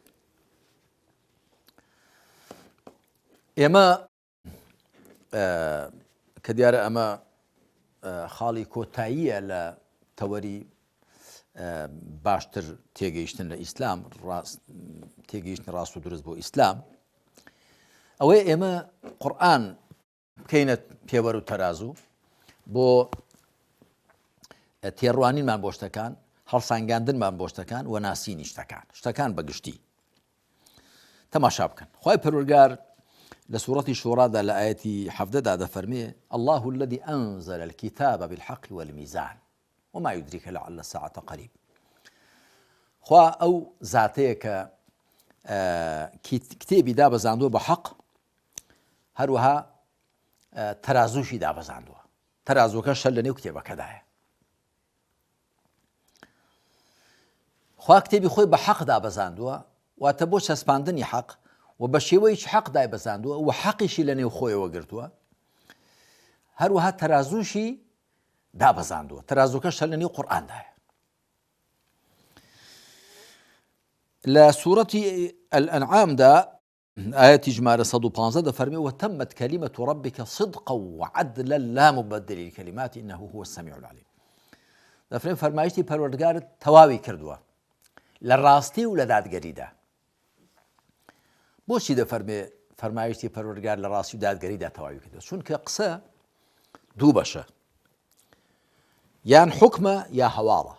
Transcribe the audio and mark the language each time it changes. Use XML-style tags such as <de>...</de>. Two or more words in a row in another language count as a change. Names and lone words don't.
<ckb>ئێمە کە دیارە ئەمە خاڵی کۆتاییە لە تەوەری باشتر تێگەیشتن لە ئیسلام، تێگەیشتن ڕاست و دروست بۆ ئیسلام، ئەوەی ئێمە قورئان بکەینە پێوەر و تەرازوو بۆ تێڕوانینمان بۆ شتەکان، هەڵسانگاندنمان بۆ شتەکان و ناسینی شتەکان بەگشتی. تەماشا بکەن. خوای پەروەردگار لە سوورەتی شوڕادا لە ئایەتی 17دا دەفەرمێ:</ckb> <ar>الله الذي أنزل الكتاب بالحق والميزان وما يدريك لعل الساعة قريب.</ar> <ckb>خوا ئەو زاتەیە کە کتێبی دابەزاندووە بە حەق، هەروەها تەرازووشی دابەزاندووە. تەرازووەکە شەل لە نێو کتێبەکەدایە. خوا کتێبی خۆی بە حەق دابەزاندووە، واتە بۆ چەسپاندنی حەق و بە شێوەیەکی حەق دایبەزاندووە و حەقیشی لە نێو خۆیەوە گرتووە، هەروەها تەرازووشی دابەزاندووە. تەرازووەکە شەل لە نێو قورئاندایە. لە سوورەتی الأنعامدا ئایەتی ژمارە 115 دەفەرمێ:</ckb> <ar>وتمت كلمة ربك صدقا وعدلا لا مبدل لكلماته إنه هو السميع العليم.</ar> <ckb>دەفرێن فەرمایشتی پەروەردگارت تەواوی کردووە لە ڕاستی و لە دادگەریدا. بۆچی دەفەرمێ فەرمایشتی پەروەردگار لە ڕاستی و دادگەریدا تەواوی کردووە؟ چونکە قسە دوو بەشە، یان حکمە یا هەواڵە.</ckb>